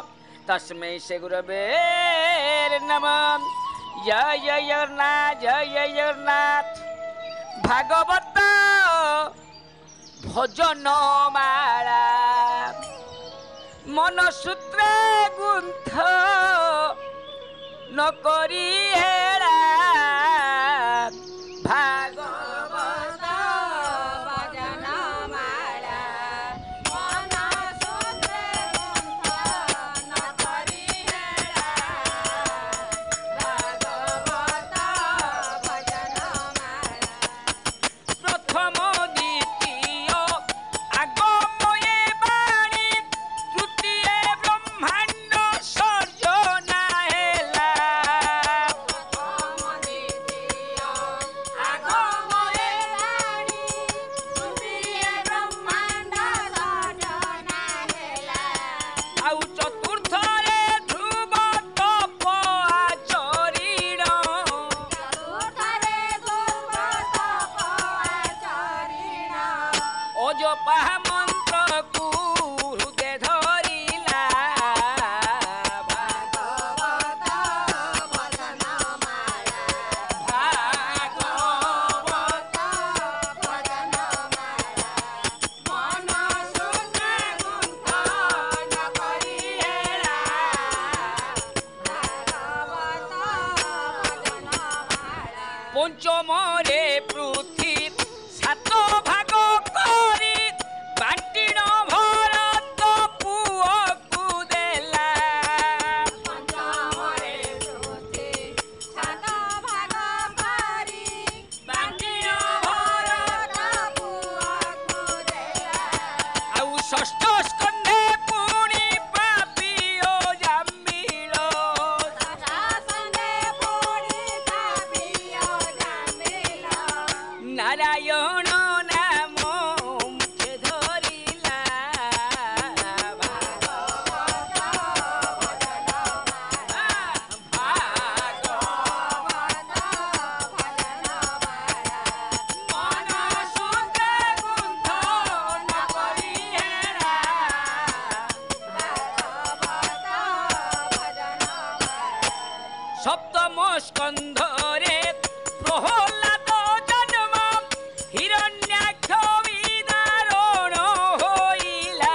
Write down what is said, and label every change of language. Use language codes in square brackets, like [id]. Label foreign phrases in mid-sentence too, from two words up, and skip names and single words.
[sa] तस्मै श्री गुरवे नमः। [or] ଜୟ ଜଗନ୍ନାଥ ଜୟ ଜଗନ୍ନାଥ। ଭାଗବତ ଭଜନ ମାଳା ମନ ସୂତ୍ରେ ଗୁନ୍ଥ ନ କରି ହେରା। ଭାଗବତ ଭଜନ ମାଳା ମନ ସୂତ୍ରେ ଗୁନ୍ଥ ନ କରି ହେରା। ଭାଗବତ ଭଜନ ମାଳା ପ୍ରଥମ ଦ୍ୱିତୀୟ ଆଗମୟେ ବାଣୀ ତୃତୀୟ ବ୍ରହ୍ମାଣ୍ଡ ସର୍ଜନା ହେଲା। ପ୍ରଥମ ଦ୍ୱିତୀୟ ଆଗମୟେ ବାଣୀ ତୃତୀୟ ବ୍ରହ୍ମାଣ୍ଡ ସର୍ଜନା ହେଲା। ଆଉ ଚତୁର୍ଥ ରେ ଧ୍ରୁବ ତପ ଆଚରିଣ। ଚତୁର୍ଥ ରେ ଧ୍ରୁବ ତପ ଆଚରିଣ। ଅଜପା ମନ୍ତ୍ର କୋ ହୃଦୟ ଧରିଲା। ଭାଗବତ ଭଜନ ମାଳା ଭାଗବତ ଭଜନ ମାଳା ମନ ସୂତ୍ରେ ଗୁନ୍ଥ ନ କରି ହେରା। ଭାଗବତ ଭଜନ ମାଳା ପଞ୍ଚମ ରେ ପୃଥିବୀ ସାତ ଭାଗ କରି ବାଣ୍ଟିଣ ଭରତ ପୁଅକୁ ଦେଲା। ପଞ୍ଚମ ରେ ପୃଥିବୀ ସାତ ଭାଗ କରି ବାଣ୍ଟିଣ ଭରତ ପୁଅକୁ ଦେଲା। ଆଉ ଷଷ୍ଠ ସ୍କନ୍ଧେ ପୁଣି ପାପିୟ ଜାମିଲ। ଷଷ୍ଠ ସ୍କନ୍ଧେ ପୁଣି ପାପିୟ ଜାମିଲ। ନାରାୟଣ ନାମ ମୁଖେ ଧରିଲା। ଭାଗବତ ଭଜନ ମାଳା ଭାଗବତ ଭଜନ ମାଳା ମନ ସୂତ୍ରେ ଗୁନ୍ଥ ନ କରି ହେରା। ଭାଗବତ ଭଜନ ମାଳା ସପ୍ତମ ସ୍କନ୍ଧ ରେ ପ୍ରହଲାଦ ଜନ୍ମ ହିରଣ୍ୟାକ୍ଷ ବିଦାରଣ ହୋଇଲା।